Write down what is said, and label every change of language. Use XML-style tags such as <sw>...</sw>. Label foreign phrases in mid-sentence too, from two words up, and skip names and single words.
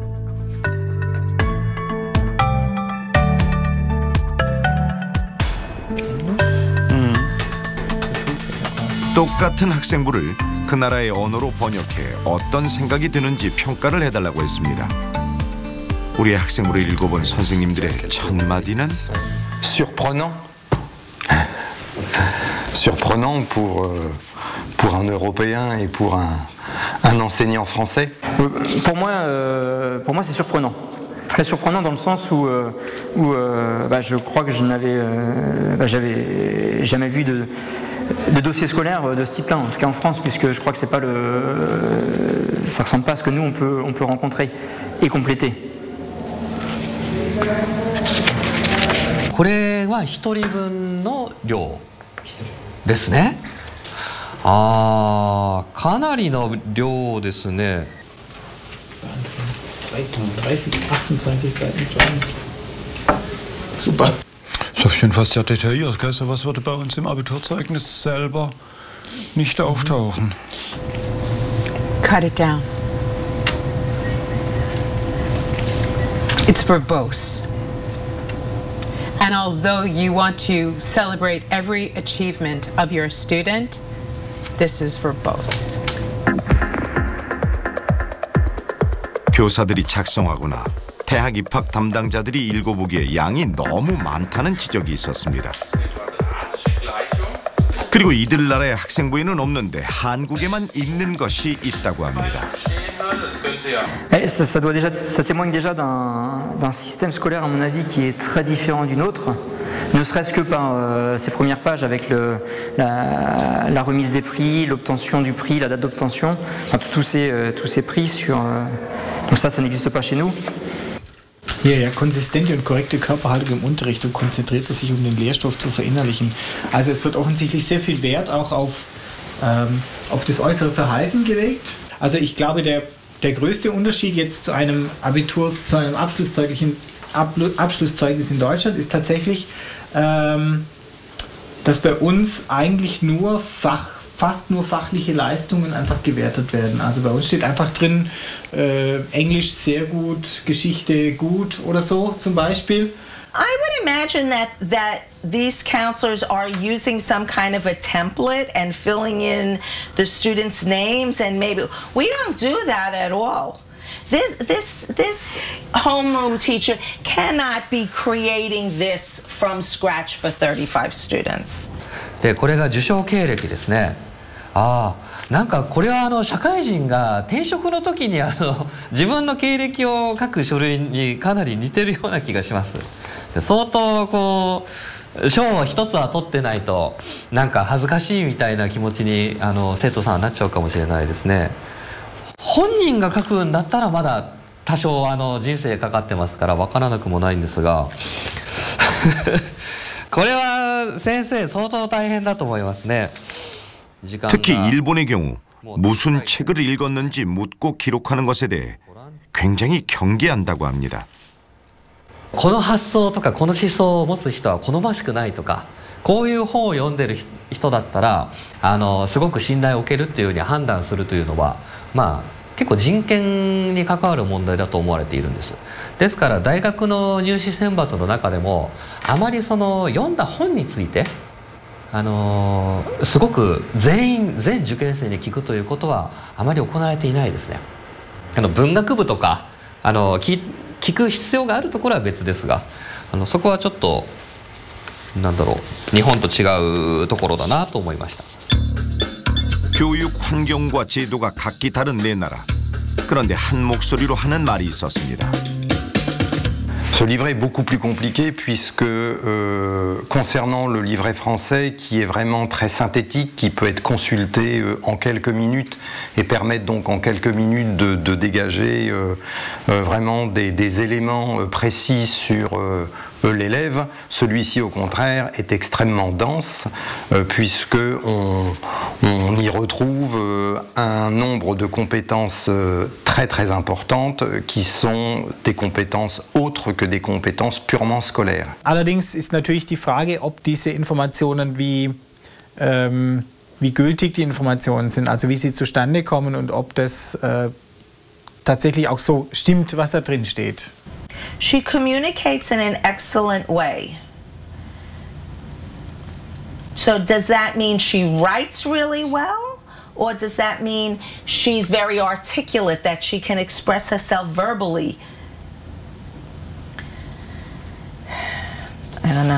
<ko>똑같은 학생부를 그 나라의 언어로 번역해 어떤 생각이 드는지 평가를 해달라고 했습니다. 우리의 학생부를 읽어본 선생님들의 첫 마디는</ko> <fr>surprenant. Surprenant pour un Européen et pour un enseignant français. Pour moi c'est surprenant. Très surprenant dans le sens où je crois que j'avais jamais vu de dossier scolaire de ce type-là, en tout cas en France, puisque je crois que ça ressemble pas à ce que nous on peut rencontrer et compléter.</fr> <ja>これは1人分の量ですね。かなりの量ですね。</ja> <de>30, 28 Seiten, 20. Super. Ist auf jeden Fall sehr detailliert, gell? So was würde bei uns im Abiturzeugnis selber nicht auftauchen.</de> <en>Cut it down. It's verbose. And although you want to celebrate every achievement of your student, this is verbose.</en> <ko>교사들이 작성하거나 대학 입학 담당자들이 읽어보기에 양이 너무 많다는 지적이 있었습니다. 그리고 이들 나라의 학생부에는 없는데 한국에만 있는 것이 있다고 합니다.</ko> <fr>Ça témoigne déjà d'un système scolaire, à mon avis, qui est très différent du nôtre, ne serait-ce que par ces premières pages avec la remise des prix, l'obtention du prix, la date d'obtention, enfin, tous ces prix sur... donc ça n'existe pas chez nous.</fr> <de>Ja, konsistente und korrekte Körperhaltung im Unterricht und konzentrierte sich, um den Lehrstoff zu verinnerlichen. Also es wird offensichtlich sehr viel Wert auch auf das äußere Verhalten gelegt. Also ich glaube, der größte Unterschied jetzt zu einem Abschlusszeugnis in Deutschland ist tatsächlich, dass bei uns eigentlich fast nur fachliche Leistungen einfach gewertet werden. Also bei uns steht einfach drin, Englisch sehr gut, Geschichte gut oder so zum Beispiel.</de> <en>I would imagine that these counselors are using some kind of a template and filling in the students' names, and maybe we don't do that at all. This homeroom teacher cannot be creating this from scratch for 35 students.</en> <ja>でこれが受賞経歴ですね。なんかこれは社会人が転職の時に自分の経歴を書く書類にかなり似てるような気がします。相当こう賞を一つは取ってないとなんか恥ずかしいみたいな気持ちに生徒さんはなっちゃうかもしれないですね。本人が書くんだったらまだ多少人生かかってますから分からなくもないんですがこれは先生相当大変だと思いますね。</ja> <ko>특히 일본의 경우 무슨 책을 읽었는지 묻고 기록하는 것에 대해 굉장히 경계한다고 합니다. この発想とかこの思想を持つ人は好ましくないとかこういう本を読んでる人だったらすごく信頼を受けるっていうふうに判断するというのは結構人権に関わる問題だと思われているんです。ですから大学の入試選抜の中でもあまり読んだ本についてすごく全受験生に聞くということはあまり行われていないですね。文学部とか聞く必要があるところは別ですがそこはちょっとなんだろう日本と違うところだなと思いました。 교육 환경과 제도가 각기 다른 네 나라. 그런데 한 목소리로 하는 말이 있었습니다.</ko> <fr>Ce livret est beaucoup plus compliqué puisque concernant le livret français qui est vraiment très synthétique, qui peut être consulté en quelques minutes et permettre donc en quelques minutes de dégager vraiment des éléments précis sur l'élève, celui-ci au contraire est extrêmement dense puisque on y retrouve un nombre de compétences très importantes qui sont des compétences autres que des compétences purement scolaires.</fr> <de>Allerdings ist natürlich die Frage, ob diese Informationen wie gültig die Informationen sind, also wie sie zustande kommen und ob das tatsächlich auch so stimmt, was da drin steht.</de> <en>She communicates in an excellent way. So does that mean she writes really well? Or does that mean she's very articulate, that she can express herself verbally? I don't know.</en>